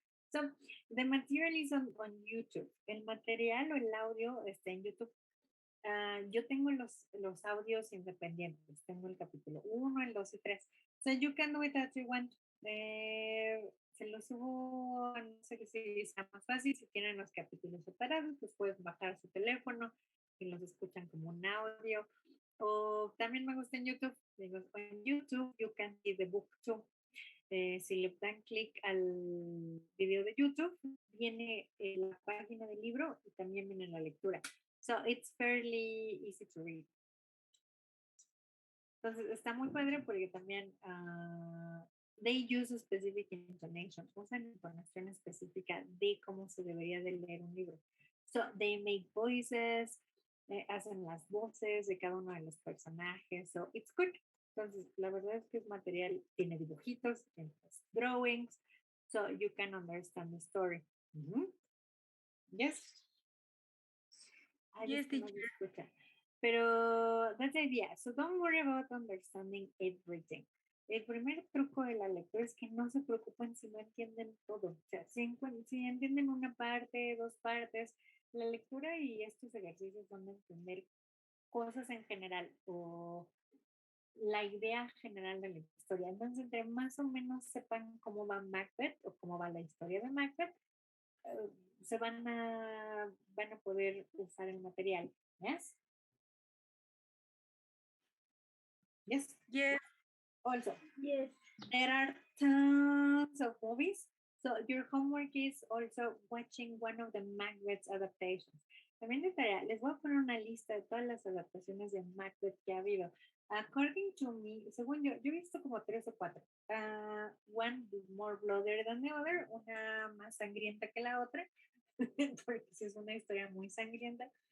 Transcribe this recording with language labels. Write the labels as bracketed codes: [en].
[en] So, the material is on YouTube. [es] El material o el audio está en YouTube. Yo tengo los audios independientes. Tengo el capítulo 1, el 2 y 3. [en] So you can do it as you want. [es] Se los subo, no sé si sea más fácil. Si tienen los capítulos separados, pues pueden bajar su teléfono y los escuchan como un audio. O también me gusta en YouTube. En YouTube [en] you can see the book too. [es] Si le dan clic al video de YouTube, viene la página del libro y también viene la lectura. [en] So it's fairly easy to read. [es] Entonces está muy padre porque también [en] they use a specific intonation, [es] usan información específica de cómo se debería de leer un libro. [en] So they make voices, [es] hacen las voces de cada uno de los personajes. [en] So it's good. [es] Entonces, la verdad es que es material, tiene dibujitos, tiene drawings, [en] so you can understand the story. Yes. Yes, teacher. [es] Pero [en] that's the idea. So don't worry about understanding everything. [es] El primer truco de la lectura es que no se preocupen si no entienden todo. O sea, si entienden una parte, 2 partes, la lectura y estos ejercicios van a entender cosas en general o la idea general de la historia. Entonces, entre más o menos sepan cómo va Macbeth o cómo va la historia de Macbeth, van a poder usar el material. [en] ¿Yes? Yes? Yes. Also, Yes. there are tons of movies. So your homework is also watching one of the Macbeth adaptations. [es] También de tarea, les voy a poner una lista de todas las adaptaciones de Macbeth que ha habido. [en] According to me, [es] según yo he visto como 3 o 4. [en] One more bloodier than the other, [es] una más sangrienta que la otra, porque sí es una historia muy sangrienta.